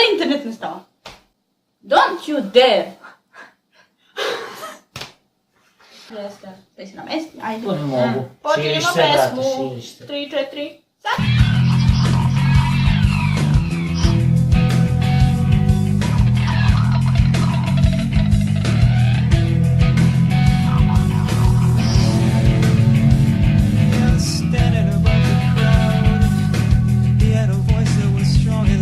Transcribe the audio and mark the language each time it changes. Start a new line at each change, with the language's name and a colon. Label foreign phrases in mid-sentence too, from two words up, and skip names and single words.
Serbian: internet ne stava.
English: Don't you dare!
Serbian: Jeste, sve si na mesti, ajde. To ne mogu. Počinjemo Širiš se, brate, pesmu. širiš se. 3, 4, sad!
English: Standing above the crowd, he had a voice that was strong and